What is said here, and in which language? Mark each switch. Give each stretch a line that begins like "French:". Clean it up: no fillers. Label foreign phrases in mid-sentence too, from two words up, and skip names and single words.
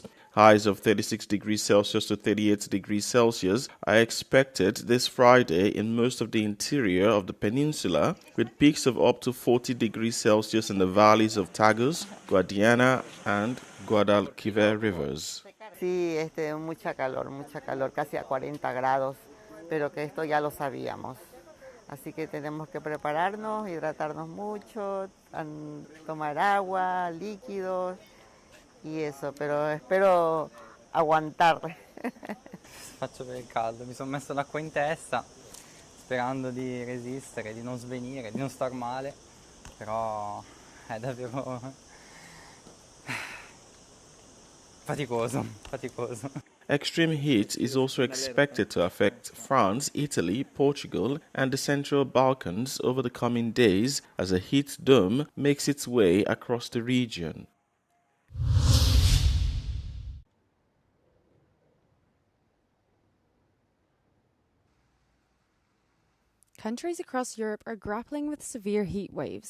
English: Highs of 36 degrees Celsius to 38 degrees Celsius are expected this Friday in most of the interior of the peninsula, with peaks of up to 40 degrees Celsius in the valleys of Tagus, Guadiana, and Guadalquivir rivers.
Spanish: Sí, mucha calor, casi a 40 grados, pero que esto ya lo sabíamos. Así que tenemos que prepararnos, hidratarnos mucho, tomar agua, líquidos. Y eso,
Italian: però spero aguantare. Faccio per il caldo, mi sono messo l'acqua in testa sperando di resistere, di non svenire, di non star male, però è davvero faticoso.
English: Extreme heat is also expected to affect France, Italy, Portugal, and the Central Balkans over the coming days as a heat dome makes its way across the region. Countries across Europe are grappling with severe heat waves.